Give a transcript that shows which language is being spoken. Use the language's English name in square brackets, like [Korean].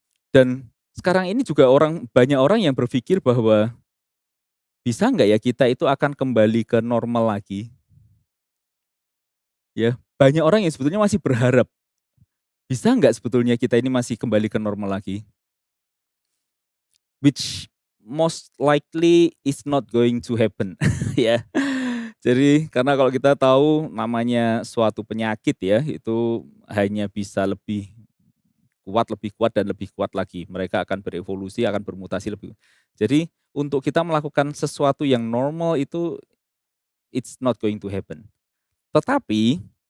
[Indonesian] Dan sekarang ini juga banyak orang yang berpikir bahwa bisa nggak ya kita itu akan kembali ke normal lagi? Ya, banyak orang yang sebetulnya masih berharap bisa nggak sebetulnya kita ini masih kembali ke normal lagi? [English] Which most likely is not going to happen, ya. [Indonesian] Jadi karena kalau kita tahu namanya suatu penyakit ya, itu hanya bisa lebih kuat dan lebih kuat lagi. Mereka akan berevolusi, akan bermutasi lebih. Jadi untuk kita melakukan sesuatu yang normal itu [English] it's not going to happen. [Indonesian] Tetapi